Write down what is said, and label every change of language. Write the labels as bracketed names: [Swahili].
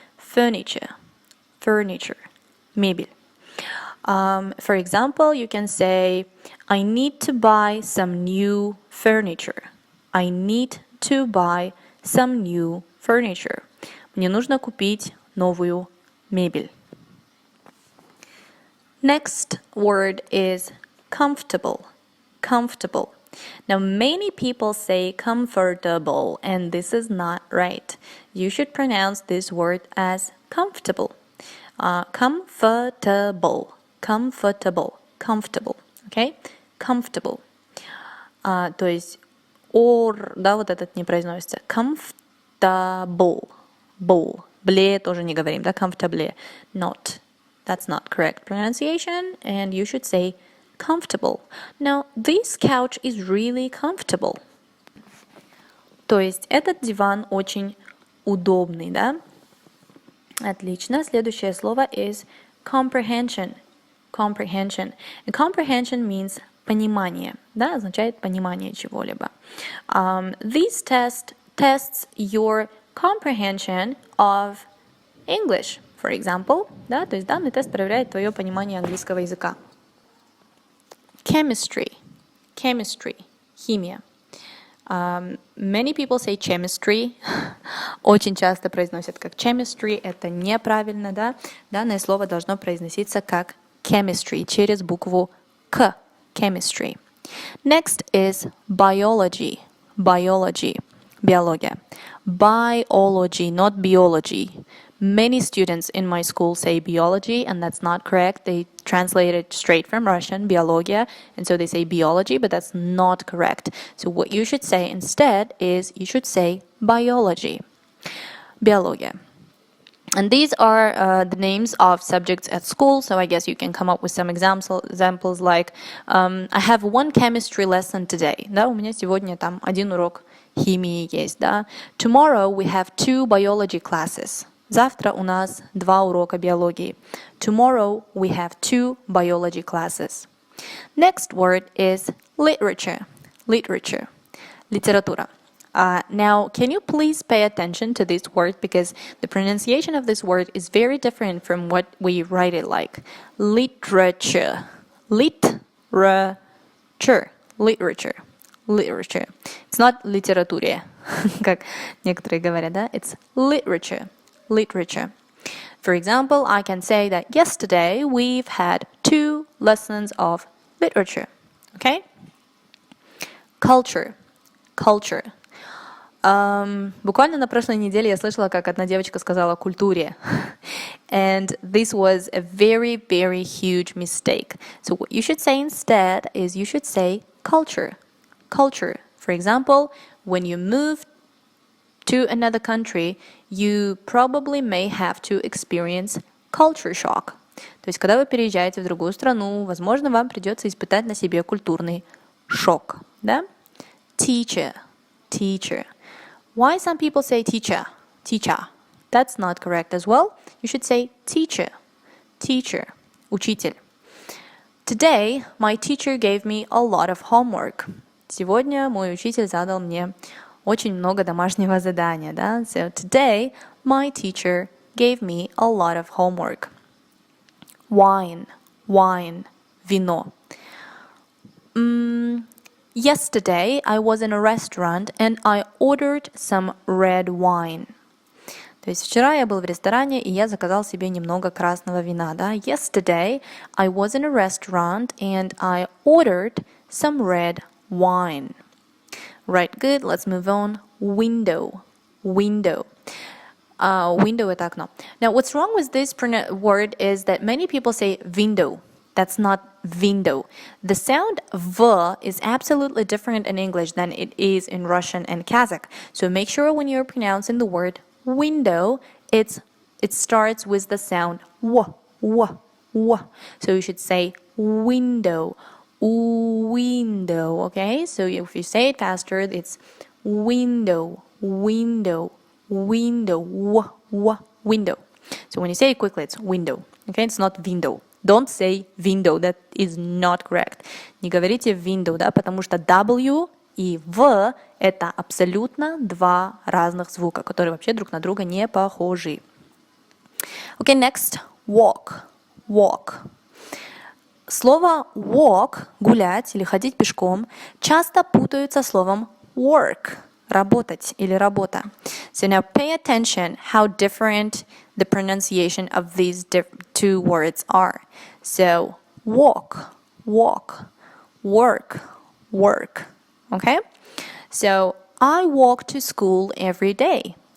[English] Furniture, mebel. For example, you can say, I need to buy some new furniture. I need to buy some new furniture. [Russian] Мне нужно купить новую мебель. [English] Next word is comfortable. Comfortable. Now, many people say comfortable, and this is not right. You should pronounce this word as comfortable. Comfortable. Comfortable. Comfortable. Okay? Comfortable. [Russian] То есть да, вот этот не произносится. Comfortable. Bowl. Бле тоже не говорим, да? Comfortable. Not. [English] That's not correct pronunciation, and you should say comfortable. Now, this couch is really comfortable. [Russian] То есть этот диван очень удобный, да? Отлично. Следующее слово [English] is comprehension. Comprehension. And comprehension means [Russian] понимание, да? Означает понимание чего-либо. [English] This test tests your comprehension of English, for example, да? [Russian] То есть данный тест проверяет твое понимание английского языка. [English] Chemistry. Chemistry. Химия. Many people say chemistry. [Russian] Очень часто произносят как chemistry. Это неправильно, да? Данное слово должно произноситься как chemistry через букву К. [English] Chemistry. Next is biology. Biology. Биология. Biology, not biology. Many students in my school say biology, and that's not correct. They translate it straight from Russian, biologia, and so they say biology, but that's not correct. So what you should say instead is you should say biology. Biologia. And these are the names of subjects at school, so I guess you can come up with some examples like I have one chemistry lesson today. [Russian] Да, у меня сегодня там один урок химии есть, да. [English] Tomorrow we have 2 biology classes. [Russian] Завтра у нас 2 урока биологии. [English] Tomorrow we have 2 biology classes. Next word is literature. Literature. Литература. Now, can you please pay attention to this word because the pronunciation of this word is very different from what we write it like. Literature. Literature. Literature. Literature. It's not [Russian] литературе, как некоторые говорят, да? [English] It's literature. Literature. For example, I can say that yesterday we've had 2 lessons of literature. Okay? Culture. Culture. [Russian] Буквально на прошлой неделе я слышала, как одна девочка сказала «культуре». [English] And this was a very, very huge mistake. So what you should say instead is you should say culture. Culture. For example, when you move to another country, you probably may have to experience culture shock. [Russian] То есть, когда вы переезжаете в другую страну, возможно, вам придется испытать на себе культурный шок. [English] Да? Teacher. Teacher. Why some people say teacher? Teacher. That's not correct as well. You should say teacher. Teacher. Учитель. Today, my teacher gave me a lot of homework. [Russian] Сегодня мой учитель задал мне очень много домашнего задания, да? [English] So today, my teacher gave me a lot of homework. Wine. Wine. Вино. Yesterday, I was in a restaurant and I ordered some red wine. [Russian] То есть вчера я был в ресторане и я заказал себе немного красного вина, да? [English] Yesterday, I was in a restaurant and I ordered some red wine. Right, good. Let's move on. Window. Window. [Russian] Window это окно. [English] Now, what's wrong with this word is that many people say window. That's not window. The sound V is absolutely different in English than it is in Russian and Kazakh. So make sure when you're pronouncing the word window, it starts with the sound W, W, W. So you should say window, window, okay? So if you say it faster, it's window, window, window, W, W, window. So when you say it quickly, it's window, okay? It's not window. Don't say window, that is not correct. [Russian] Не говорите window, да, потому что W и V – это абсолютно 2 разных звука, которые вообще друг на друга не похожи. [English] Okay, next, walk. Walk. [Russian] Слово walk, гулять или ходить пешком, часто путают со словом work, работать или работа. [English] So now pay attention how different the pronunciation of these two words are. So walk, walk, work, work. Okay? So I walk to school every day.